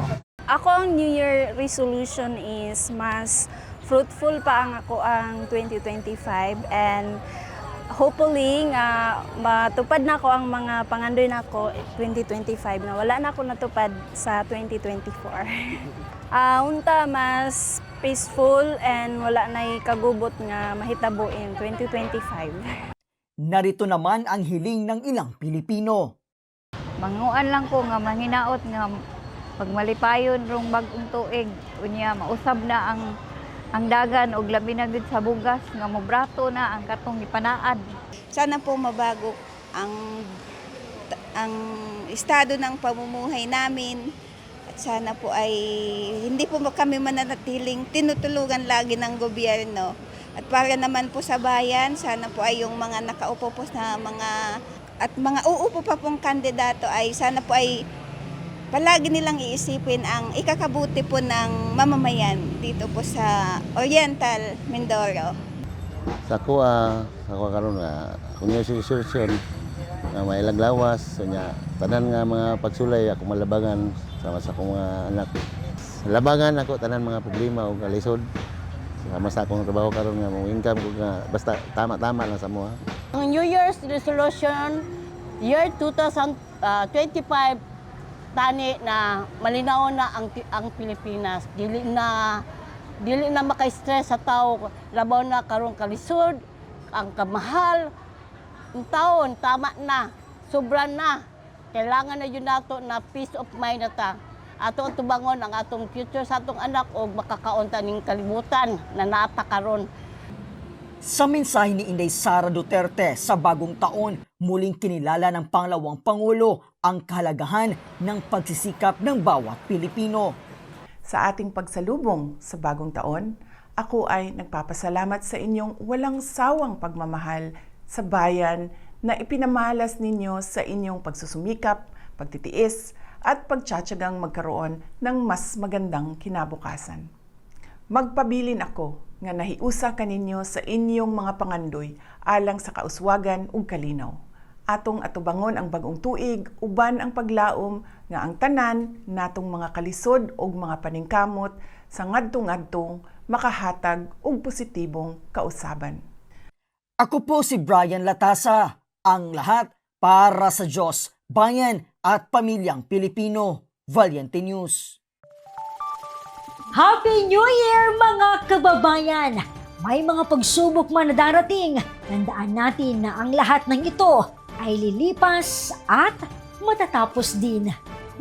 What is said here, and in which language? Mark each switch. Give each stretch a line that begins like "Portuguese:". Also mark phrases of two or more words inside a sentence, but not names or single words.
Cebuano: Ako ang
English: New Year resolution is
Cebuano: mas fruitful pa ang 2025
English: and hopefully
Cebuano: nga matupad na ko ang mga pangandoy na ko 2025 na wala na ako natupad sa 2024. Unta mas
English: peaceful and
Cebuano: wala na kagubot nga mahitabo in 2025.
Filipino: Narito naman ang hiling ng ilang Pilipino.
Cebuano: Manguan lang ko nga manghinaot nga pag malipayon rong bagong tuig unya mausab na ang dagan og labi na gid sa bugas nga mobrato na ang katong gipanaad.
Filipino: Sana po mabago ang estado ng pamumuhay namin. Sana po ay hindi po kami mananatiling tinutulungan lagi ng gobyerno. At para naman po sa bayan, sana po ay yung mga nakaupo po na mga uupo pa pong kandidato ay sana po ay palagi nilang iisipin ang ikakabuti po ng mamamayan dito po sa Oriental, Mindoro.
Cebuano: Sa ako karon nga kung yung solution nga mailaglawas nya tanan nga mga pagsulay ako malabangan sama sa akong mga anak. Labangan ako tanan mga problema o kalisod. Sama sa akong trabaho karon nga mo income ko nga basta tama-tama lang sa mo. Ang
English: New Year's resolution year
Cebuano: 2025 tani na malinaw na ang Pilipinas. Dili na maka-stress sa tao, labaw na karong kalisod, ang kamahal.
Filipino: Ang taon tama na, sobra na.
Cebuano: Kailangan na yun nato na
English: peace of mind
Cebuano: na ta. Atong tubangon ang atong future sa atong anak o makakaunta ning kalibutan na napakaron.
Filipino: Sa mensahe ni Inday Sara Duterte sa bagong taon, muling kinilala ng pangalawang Pangulo ang kahalagahan ng pagsisikap ng bawat Pilipino. Sa ating pagsalubong sa bagong taon, ako ay nagpapasalamat sa inyong walang sawang pagmamahal sa bayan na ipinamalas ninyo sa inyong pagsusumikap, pagtitiis, at pagtsatsagang magkaroon ng mas magandang kinabukasan.
Cebuano: Magpabilin ako nga nahiusa kaninyo sa inyong mga pangandoy alang sa kauswagan ug kalinaw. Atong atubangon ang bagong tuig, uban ang paglaom nga ang tanan natong mga kalisod ug mga paningkamot sa ngadtong-ngadtong makahatag og positibong kausaban.
Filipino: Ako po si Brian Latasa, ang lahat para sa Diyos, bayan at pamilyang Pilipino. Valiente News.
English: Happy New Year
Filipino: mga kababayan! May mga pagsubok man na darating, tandaan natin na ang lahat ng ito ay lilipas at matatapos din.